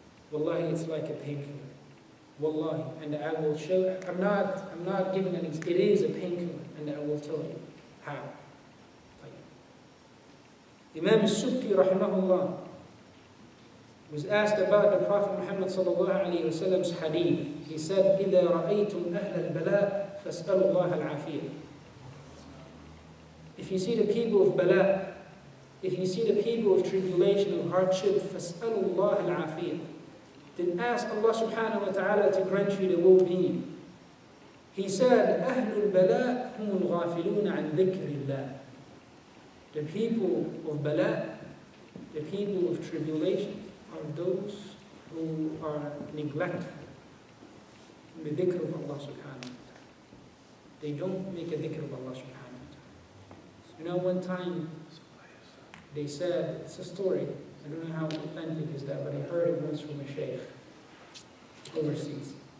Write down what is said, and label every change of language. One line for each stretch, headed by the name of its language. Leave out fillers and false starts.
English: Wallahi, it's like a painkiller. Wallahi, and I will show. I'm not giving an example. It is a painkiller, and I will tell you how. Imam As-Subki rahimahullah, was asked about the Prophet Muhammad sallallahu alayhi wa sallam's hadith. He said,
Arabic: إِذَا رَأَيْتُمْ أَهْلَ الْبَلَاءِ فَاسْأَلُوا اللَّهَ الْعَافِيَةِ.
English: If you see the people of bala, if you see the people of tribulation, of hardship,
Arabic: فَاسْأَلُوا اللَّهَ الْعَافِيَةِ.
English: Then ask Allah subhanahu wa ta'ala to grant you the well-being. He said,
Arabic: أَهْلُ الْبَلَاءِ هُمُ الْغَافِلُونَ عَنْ ذِكْرِ اللَّهِ.
English: The people of bala, the people of tribulation, are those who are neglectful in the dhikr of Allah subhanahu wa ta'ala. They don't make a dhikr of Allah subhanahu wa ta'ala. You know, one time they said, it's a story, I don't know how authentic is that, but I heard it once from a sheikh overseas.